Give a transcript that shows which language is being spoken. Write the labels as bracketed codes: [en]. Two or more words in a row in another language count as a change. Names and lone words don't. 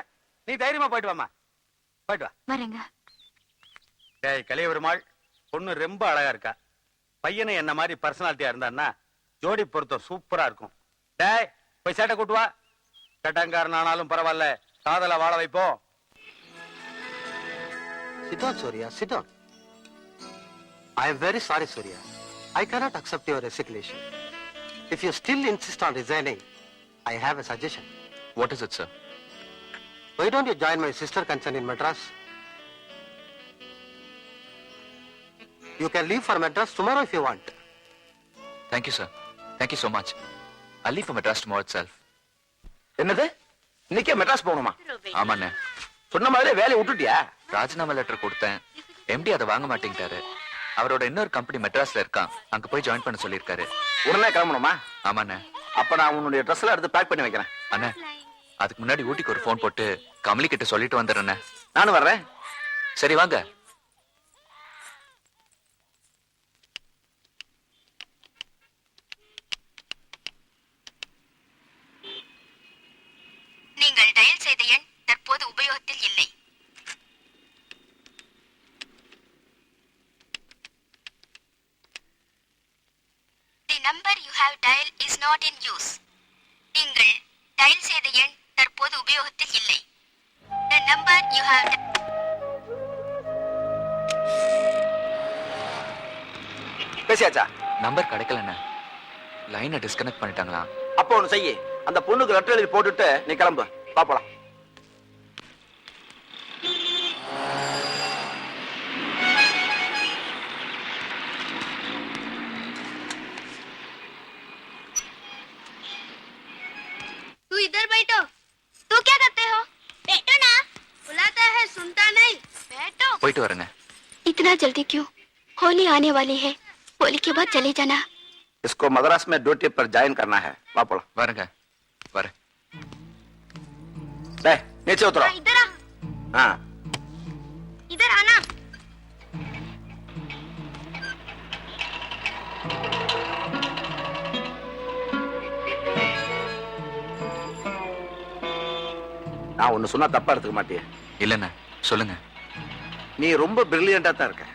[ta] நீ தைரியமா போயிட்டு வாமா. போயிட்டு வா. வரேங்க. டேய் கலியபெருமாள், பொண்ணு ரொம்ப அழகா இருக்கா. பையனை என்ன மாதிரி பர்சனாலிட்டியா இருந்தான்னா ஜோடி பொருத்தம் சூப்பரா இருக்கும். டேய் போய் சேட்டை கூட்டு வா. கட்டங்காரன் ஆனாலும் பரவாயில்ல, காதல வாழ வைப்போம். [en] Sit down, Surya. Sit down. I am very sorry, Surya. I cannot accept your resignation. If you still insist on resigning, I have a suggestion. What is it, sir? Why don't you join my sister concern in Madras? You can leave for Madras tomorrow if you want. Thank you, sir. Thank you so much. I'll leave for Madras tomorrow itself. [ta] என்னது, இன்னைக்கே மெட்ராஸ் போகணுமா? ஆமாண்ணே. சொன்ன மாதிரி வேலையை விட்டுட்டியா? ராஜினாமா லெட்டர் கொடுத்தேன். எம்டி அதை வாங்க மாட்டேங்கிட்டாரு. அவரோட இன்னொரு கம்பெனி மெட்ராஸ்ல இருக்கான், அங்க போய் ஜாயின் பண்ண சொல்லியிருக்காரு. உடனே கிளம்பணுமா? ஆமாண்ணே. அப்ப நான் உன்னுடைய ட்ரெஸ் எல்லாம் எடுத்து பேக் பண்ணி வைக்கிறேன். அண்ணே, அதுக்கு முன்னாடி ஊட்டிக்கு ஒரு ஃபோன் போட்டு கமலி கிட்ட சொல்லிட்டு வந்துடுறேண்ணே. நானும் வர்றேன். சரி வாங்க. நீங்கள் டயல் செய்த எண் தற்போது உபயோகத்தில் இல்லை. [en] The number you have dialed is not in use. [ta] நீங்கள் டயல் செய்த எண் தற்போது உபயோகத்தில் இல்லை. [en] The number you have [ta] பேசியாச்சா? நம்பர் கிடைக்கலண்ணே. [en] line disconnect [ta] பண்ணிட்டாங்களா? அப்போ ஒண்ணு செய்யி, அந்த பொண்ணுக்கு லெட்டர் எழுதி போட்டுட்டு நீ கிளம்பு. பாப்பலாம். [hi] तू इधर बैठो. तू क्या करते हो? बैठो ना. बुलाता है सुनता नहीं. बैठो. [ta] போயிட்டு வரேங்க. [hi] इतना जल्दी क्यों? होली आने वाली है. होली के बाद चले जाना. इसको मद्रास में ड्यूटी पर ज्वाइन करना है. पापला [ta] வரேங்க. வரேன். [hi] டேய் नीचे उतरो. इधर आ. हां इधर आना. [ta] நான் ஒன்னு சொன்னா தப்பா எடுத்துக்க மாட்டியே? இல்லண்ணே, சொல்லுங்க. நீ ரொம்ப பிரில்லியண்டா தான் இருக்க.